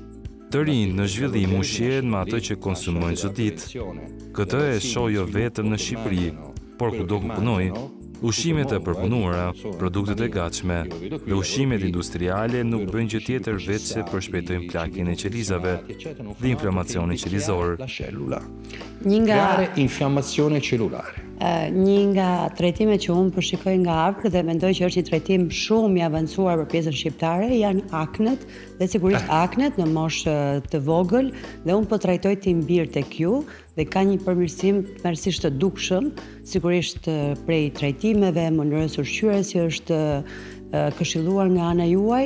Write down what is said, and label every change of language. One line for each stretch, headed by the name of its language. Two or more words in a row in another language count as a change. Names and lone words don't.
Albanian: Të rinjt në zhvillim ushqehen me atë që konsumojnë çdo ditë. Këtë e shoh jo vetëm në Shqipëri, por kudo ku punoj. Ushqimet e përpunuara, produktet e gatshme dhe ushqimet industriale nuk bëjnë gjë tjetër veç se përshpejtojnë plakjen e qelizave dhe inflamacionin qelizor.
Italian: Creare infiammazione cellulare.
Albanian: Një nga trajtimet që unë përshikoj nga afër dhe mendoj që është një trajtim shumë i avancuar për pjesën shqiptare janë aknet dhe sigurisht aknet në moshë të vogël dhe unë po trajtoj tim bir tek ju dhe ka një përmirësim tmerrsisht të dukshëm, sigurisht prej trajtimeve, mënyrës ushqyerjes që është këshilluar nga ana juaj.